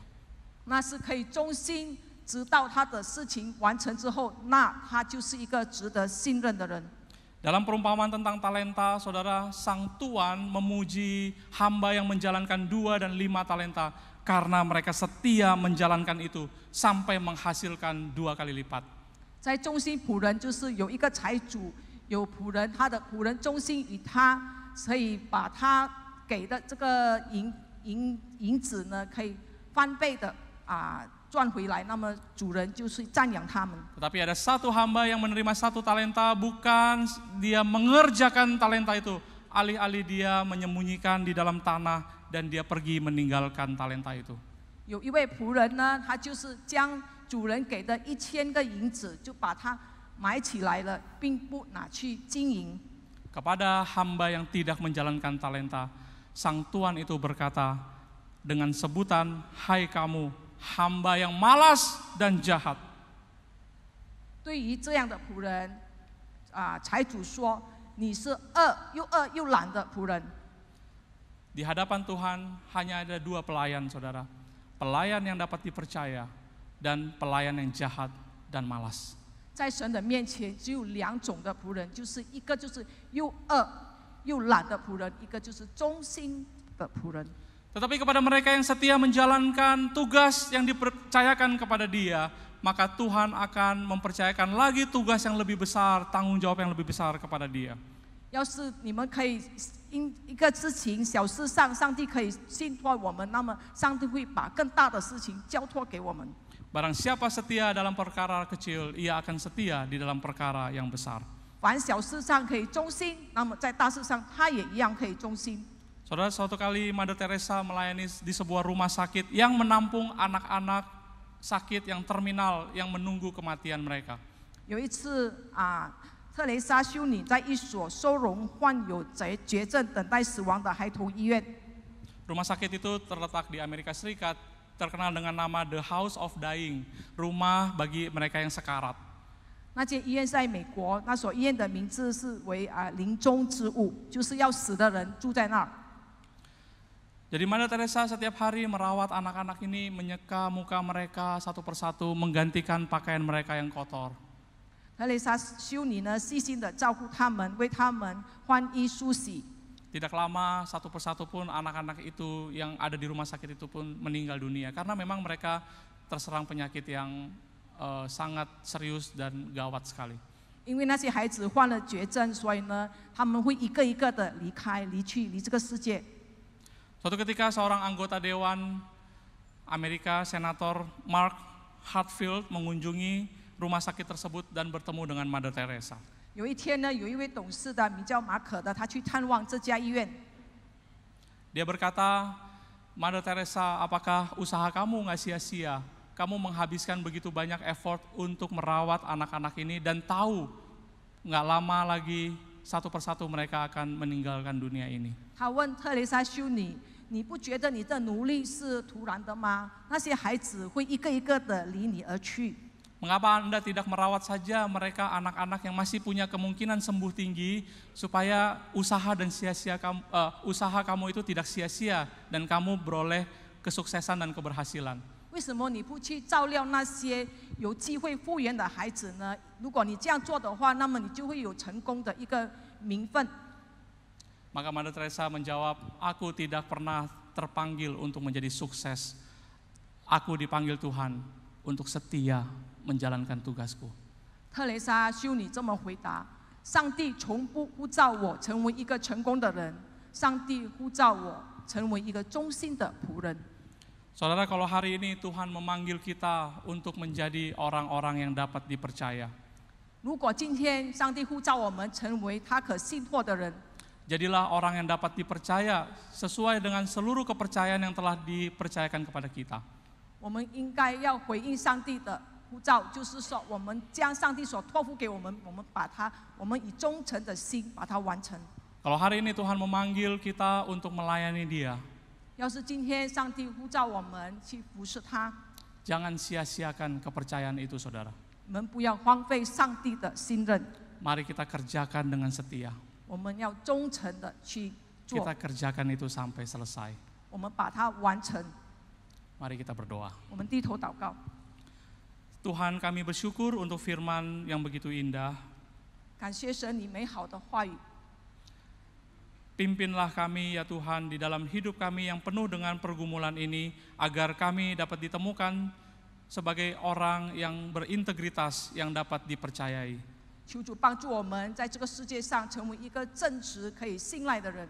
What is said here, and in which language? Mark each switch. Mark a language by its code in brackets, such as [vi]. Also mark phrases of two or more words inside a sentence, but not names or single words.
[zh] 那是可以忠心，直到他的事情完成之后，那他就是一个值得信任的人。 [id] Dalam perumpamaan tentang talenta, saudara, sang tuan memuji hamba yang menjalankan 2 dan 5 talenta karena mereka setia menjalankan itu sampai menghasilkan 2 kali lipat. [zh] 在忠心仆人就是有一个财主，有仆人，他的仆人忠心于他，可以把他给的这个银子呢，可以翻倍的赚回来。那么主人就是赞扬他们。 [id] Tetapi ada satu hamba yang menerima 1 talenta, bukan dia mengerjakan talenta itu, alih-alih dia menyembunyikan di dalam tanah dan dia pergi meninggalkan talenta itu. [zh] 有一位仆人呢，他就是将主人给的1000个银子，就把它埋起来了，并不拿去经营。 [id] Kepada hamba yang tidak menjalankan talenta, sang tuan itu berkata dengan sebutan, "Hai kamu, hamba yang malas dan jahat." [zh] 对于这样的仆人，财主说：“你是恶又懒的仆人。” [id] Di hadapan Tuhan hanya ada 2 pelayan, saudara. Pelayan yang dapat dipercaya dan pelayan yang jahat dan malas. [zh] 在神的面前，只有2种的仆人，就是一个就是又恶又懒的仆人，一个就是忠心的仆人。 [id] Tetapi kepada mereka yang setia menjalankan tugas yang dipercayakan kepada dia, maka Tuhan akan mempercayakan lagi tugas yang lebih besar, tanggung jawab yang lebih besar kepada dia. [zh] 要是你们可以因一个事情小事上，上帝可以信托我们，那么上帝会把更大的事情交托给我们。 [id] Barang siapa setia dalam perkara kecil, ia akan setia di dalam perkara yang besar. [zh] 凡小事上可以忠心，那么在大事上他也一样可以忠心。 [id] Saudara, suatu kali Mother Teresa melayani di sebuah rumah sakit yang menampung anak-anak sakit yang terminal yang menunggu kematian mereka. [zh] 有一次特蕾莎修女在一所收容患有绝症、等待死亡的孩童医院。 [id] Rumah sakit itu terletak di Amerika Serikat, terkenal dengan nama The House of Dying, rumah bagi mereka yang sekarat. [zh] 那间医院在美国，那所医院的名字是为临终之屋，就是要死的人住在那儿。 [id] Jadi Mother Teresa setiap hari merawat anak-anak ini, menyeka muka mereka satu persatu, menggantikan pakaian mereka yang kotor. [zh] 特蕾莎修女呢，细心的照顾他们，为他们换衣梳洗。 [id] Tidak lama satu persatu pun anak-anak itu yang ada di rumah sakit itu pun meninggal dunia karena memang mereka terserang penyakit yang sangat serius dan gawat sekali. [zh] 因为那些孩子患了绝症，所以呢，他们会一个一个的离这个世界。 [id] Suatu ketika seorang anggota dewan Amerika, Senator Mark Hatfield mengunjungi rumah sakit tersebut dan bertemu dengan Mother Teresa. [zh] 有一天呢，有一位董事的名叫马可的，他去探望这家医院。 [id] Dia berkata, Mother Teresa, apakah usaha kamu nggak sia-sia? Kamu menghabiskan begitu banyak effort untuk merawat anak-anak ini dan tahu nggak lama lagi satu persatu mereka akan meninggalkan dunia ini. [zh] 他问特蕾莎修女：“你不觉得你的奴隶是突然的吗？那些孩子会一个一个的离你而去。 [id] Mengapa Anda tidak merawat saja mereka anak-anak yang masih punya kemungkinan sembuh tinggi supaya usaha kamu itu tidak sia-sia dan kamu beroleh kesuksesan dan keberhasilan? [zh] 为什么你不去照料那些有机会复原的孩子呢？如果你这样做的话，那么你就会有成功的一个名分。” [id] Maka Mother Teresa menjawab, aku tidak pernah terpanggil untuk menjadi sukses. Aku dipanggil Tuhan untuk setia menjalankan tugasku. [zh] 特蕾莎修女这么回答：“上帝从不呼召我成为一个成功的人，上帝呼召我成为一个忠心的仆人。” [id] Saudara, kalau hari ini Tuhan memanggil kita untuk menjadi orang-orang yang dapat dipercaya. [zh] 如果今天上帝呼召我们成为他可信托的人， [id] Jadilah orang yang dapat dipercaya sesuai dengan seluruh kepercayaan yang telah dipercayakan kepada kita. [zh] 我们应该要回应上帝的呼召，就是说，我们将上帝所托付给我们，我们以忠诚的心把它完成。 [id] Kalau hari ini Tuhan memanggil kita untuk melayani Dia, [zh] 要是今天上帝呼召我们去服侍他， [id] jangan sia-siakan kepercayaan itu, saudara. [zh] 我们不要荒废上帝的信任， [id] Mari kita kerjakan dengan setia. [zh] 我们要忠诚的去做 [id] Kita，kerjakan itu sampai selesai. [zh] 我们把它完成。 [id] Mari kita berdoa. [zh] 我们低头祷告。 [id] Tuhan, kami bersyukur untuk firman yang begitu indah. [zh] 感谢神你美好的话语， [id] Pimpinlah kami ya Tuhan di dalam hidup kami yang penuh dengan pergumulan ini, agar kami dapat ditemukan sebagai orang yang berintegritas, yang dapat dipercayai. [zh] 求主帮助我们在这个世界上成为一个正直、可以信赖的人。